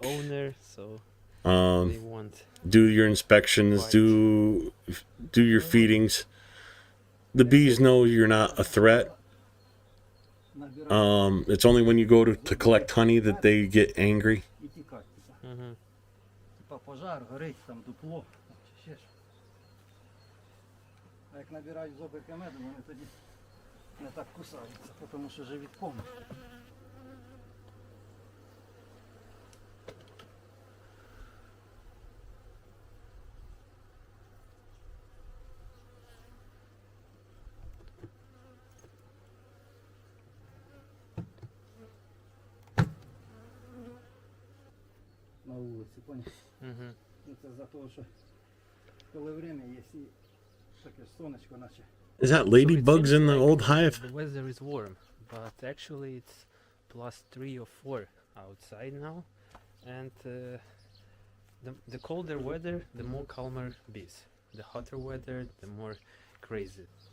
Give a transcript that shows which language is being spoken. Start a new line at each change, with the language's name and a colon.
English: Owner, so they want do your inspections, do your feedings. The bees know you're not a threat. It's only when you go to collect honey that they get angry.
Ukrainian: І тікати. Типа пожар, горить, там дупло, чи ще що. А як набирають зобики меду, вони тоді не так кусаються, тому що живіт повний. На вулиці, поняв? Це за того, що коли время є, і таке сонечко наче.
English: Is that ladybugs in the old hive? The weather is warm, but actually it's +3 or 4 outside now, and the colder weather, the more calmer bees. The hotter weather, the more crazy.